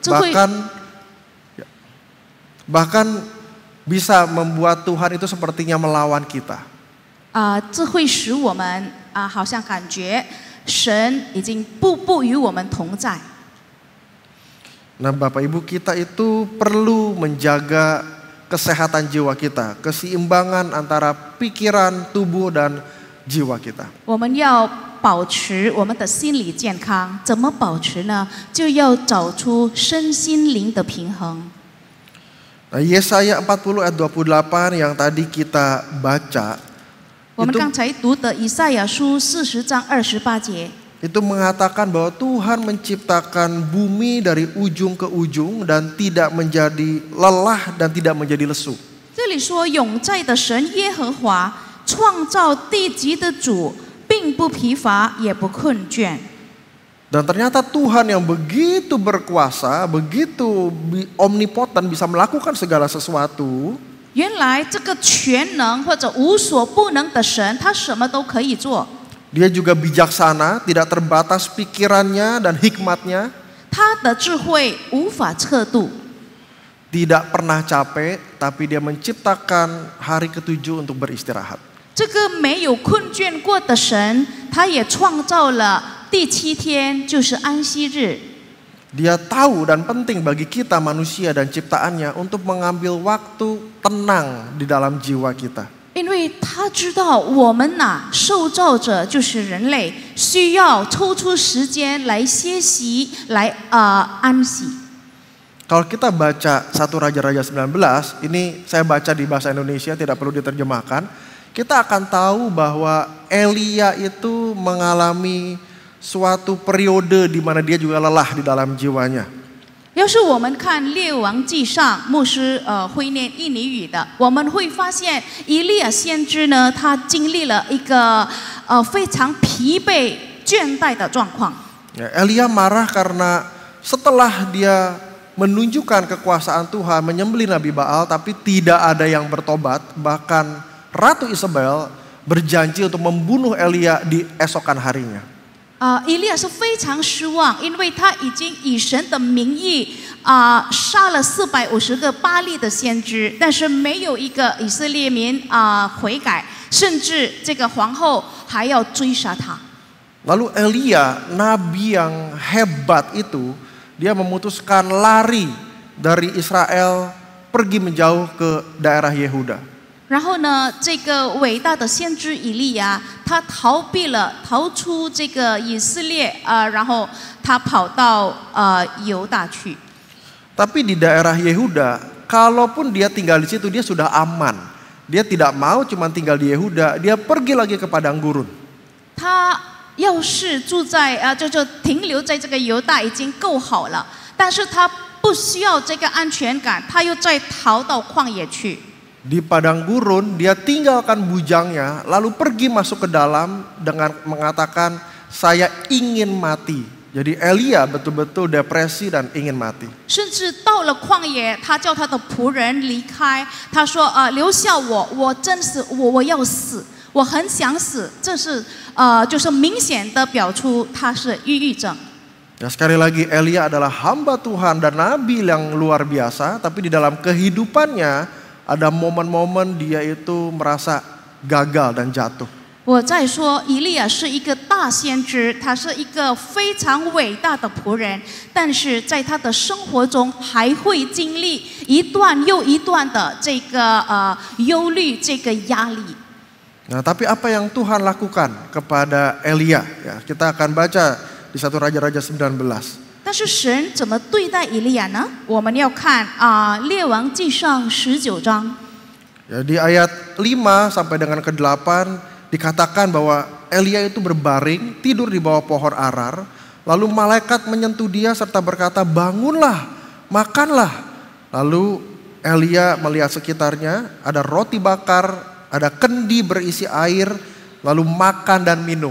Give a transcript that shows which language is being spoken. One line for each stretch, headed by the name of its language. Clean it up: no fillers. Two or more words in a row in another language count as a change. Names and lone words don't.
Indonesian: Bahkan bisa membuat Tuhan itu sepertinya melawan kita.
Chinese: 这会使我们好像感觉神已经不与我们同在。
Indonesian: Nah, Bapak Ibu, kita itu perlu menjaga kesehatan jiwa kita, keseimbangan antara pikiran, tubuh dan jiwa kita.
Chinese: 我们要保持我们的心理健康，怎么保持呢？就要找出身心灵的平衡。
Indonesian: Nah, Yesaya 40 ayat 28 yang tadi kita baca
Chinese: 我们刚才读的以赛亚书40章28节，
Indonesian: itu mengatakan bahwa Tuhan menciptakan bumi dari ujung ke ujung dan tidak menjadi lelah dan tidak menjadi lesu.
Chinese: 这里说永在的神耶和华创造地极的主，并不疲乏也不困倦。
Indonesian: Dan ternyata Tuhan yang begitu berkuasa, begitu omnipoten, bisa melakukan segala sesuatu.
Chinese: 原来这个全能或者无所不能的神，他什么都可以做。
Indonesian: Dia juga bijaksana, tidak terbatas pikirannya dan hikmatnya.
Chinese: 他的智慧无法测度，
Indonesian: Tidak pernah capek, tapi dia menciptakan hari ketujuh untuk beristirahat.
Chinese: 这个没有困倦过的神，他也创造了第7天，就是安息日。
Indonesian: Dia tahu dan penting bagi kita manusia dan ciptaannya untuk mengambil waktu tenang di dalam jiwa kita.
Chinese: 因为他知道我们受造者就是人类，需要抽出时间来歇息，来安息。
Indonesian: Kalau kita baca 1 Raja-Raja 19, ini saya baca di bahasa Indonesia, tidak perlu diterjemahkan. Kita akan tahu bahwa Elia itu mengalami suatu periode di mana dia juga lelah di dalam jiwanya.
Chinese: 要是我们看《列王纪上》，牧师会念印尼语的，我们会发现以利亚先知呢，他经历了一个非常疲惫、倦怠的状况。
Indonesian: Elia marah karena setelah dia menunjukkan kekuasaan Tuhan, menyembelih Nabi Baal, tapi tidak ada yang bertobat. Bahkan Ratu Isabel berjanji untuk membunuh Elia di esokan harinya.
Chinese: 以利亚是非常失望，因为他已经以神的名义杀了450个巴力的先知，但是没有一个以色列民悔改，甚至这个皇后还要追杀他。
Indonesian: Lalu Elia, nabi yang hebat itu, dia memutuskan lari dari Israel, pergi menjauh ke daerah Yehuda.
Chinese: 然后呢，这个伟大的先知以利亚，他逃出这个以色列然后他跑到犹大去。
Indonesian: Tapi di daerah Yehuda, kalaupun dia tinggal di situ, dia sudah aman. Dia tidak mau cuma tinggal di Yehuda, dia pergi lagi ke padang gurun.
Chinese: 他要是住在就停留在这个犹大已经够好了，但是他不需要这个安全感，他又再逃到旷野去。
Indonesian: Di padang gurun dia tinggalkan bujangnya lalu pergi masuk ke dalam dengan mengatakan saya ingin mati. Jadi Elia betul-betul depresi dan ingin mati.
Chinese: 甚至到了旷野，他叫他的仆人离开，他说：“留下我，我真是我要死，我很想死。” 这是就是明显的表出他是抑郁症。
Indonesian: Ya, sekali lagi Elia adalah hamba Tuhan dan nabi yang luar biasa, tapi di dalam kehidupannya ada momen-momen dia itu merasa gagal dan jatuh.
Chinese: 我再说，以利亚是一个大先知，他是一个非常伟大的仆人，但是在他的生活中还会经历一段又一段的这个忧虑，这个压力。
Indonesian: Nah, tapi apa yang Tuhan lakukan kepada Elia? Ya, kita akan baca di 1 Raja-Raja 19.
Chinese: 但是神怎么对待以利亚呢？我们要看列王记上19章。
Indonesian: Ya, di ayat 5 sampai dengan ke-8 dikatakan bahwa Elia itu berbaring tidur di bawah pohon arar, lalu malaikat menyentuh dia serta berkata, "Bangunlah, makanlah." Lalu Elia melihat sekitarnya, ada roti bakar, ada kendi berisi air, lalu makan dan minum.